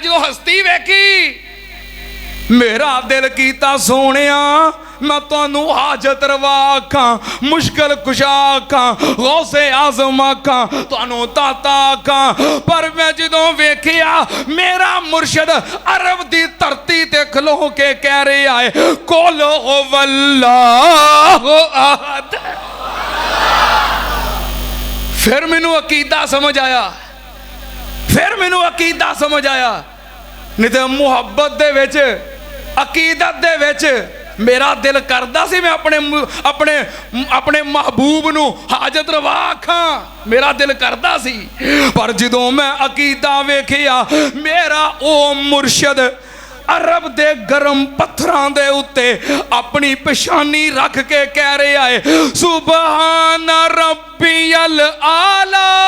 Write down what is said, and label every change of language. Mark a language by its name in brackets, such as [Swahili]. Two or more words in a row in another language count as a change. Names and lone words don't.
[Punjabi] جو ہستی ویکھی میرا دل کیتا سونیا میں تہانوں حاجت روا آکھاں مشکل کشا آکھاں غوثِ اعظم آکھاں تہانوں داتا آکھاں پر میں جدوں ویکھیا میرا مرشد عرب دی دھرتی تے کھلو کے کہہ رہے آئے [Arabic] قل هو الله أحد [Punjabi] فیر مینوں عقیدہ سمجھ آیا نہیں تو محبت دے وچ عقیدت دے وچ میرا دل کردا سی میں اپنے محبوب نوں حاجت روا آکھاں میرا دل کردا سی پر جدوں میں عقیدہ ویکھیا میرا او مرشد عرب دے گرم پتھراں دے اتے اپنی پیشانی رکھ کے کہہ رہے آئے [Arabic] سبحان ربي الأعلى